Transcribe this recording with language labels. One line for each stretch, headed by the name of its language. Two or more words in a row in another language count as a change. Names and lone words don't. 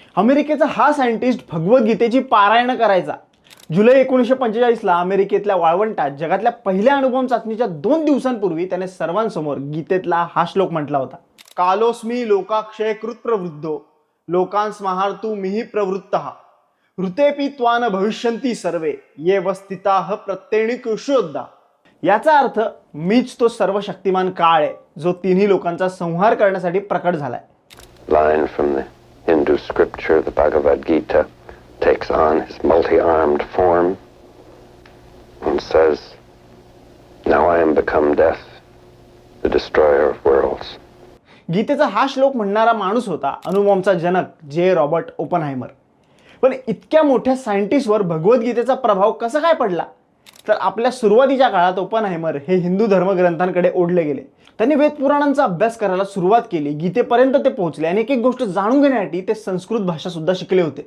Marathi: अमेरिकेचा हा सायंटिस्ट भगवद्गीतेची पारायण करायचा. जुलै 1945ला अमेरिकेतल्या वाळवंटात जगातल्या पहिल्या अणुबॉम्ब चाचणीच्या 2 दिवसांपूर्वी त्याने सर्वांसमोर गीतेतला हा श्लोक म्हटला होता.
Sanskrit: कालोस्मी लोकाक्षय कृत प्रवृद्धो लोकांस महार्तु मिहि प्रवृत्तः ऋतेपि त्वान भविष्यन्ति सर्वे ये वस्थिताः प्रत्येणिकुष्योद्धा.
Marathi: याचा अर्थ मीच तो सर्वशक्तिमान काळ आहे जो तिन्ही लोकांचा संहार करण्यासाठी प्रकट झालाय.
English: Line from the Hindu scripture, the Bhagavad Gita, takes on his multi-armed form and says, "Now I am become death, the destroyer of worlds."
Marathi: गीतेचा हा श्लोक म्हणणारा माणूस होता अणुबॉम्बचा जनक जे रॉबर्ट ओपनहायमर. पण इतक्या मोठ्या सायंटिस्टवर भगवद्गीतेचा प्रभाव कसा काय पडला? तर आपल्या सुरुवातीच्या काळात ओपनहायमर हे हिंदू धर्मग्रंथांकडे ओढले गेले. त्यांनी वेदपुराणांचा अभ्यास करायला सुरुवात केली. गीतेपर्यंत ते पोहोचले आणि एक एक गोष्ट जाणून घेण्यासाठी ते संस्कृत भाषा सुद्धा शिकले होते.